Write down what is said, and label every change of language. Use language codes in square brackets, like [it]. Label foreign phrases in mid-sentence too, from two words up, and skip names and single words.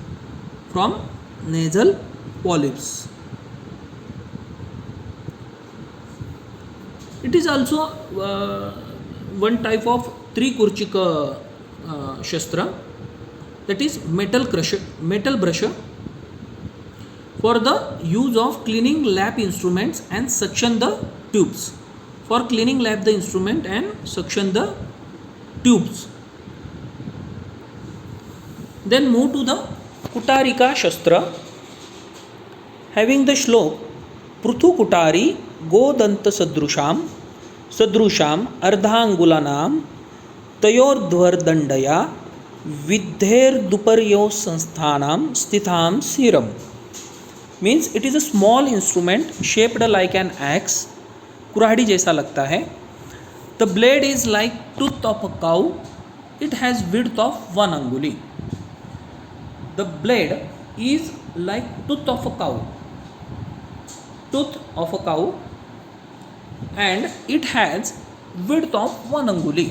[en] It is also one type of Trikurchika Shastra, that is metal brusher for the use of cleaning lap instruments and suction the tubes. For cleaning lap the instrument and suction the tubes. Then move to the Kutarika Shastra, having the shlok [sa] पृथु कुठारी गोदन्त सदृशम् अर्धाङ्गुलम् तयोर्ध्वः दण्डाय विधेः दुपर्यो संस्थानम् स्थितम् शिरम्. [en] Means it is a small instrument shaped like an axe. [hi] कुराड़ी जैसा लगता है. [en] The blade is like tooth of a cow. It has width of 1 anguli. The blade is like tooth of a cow. And it has width of 1 anguli.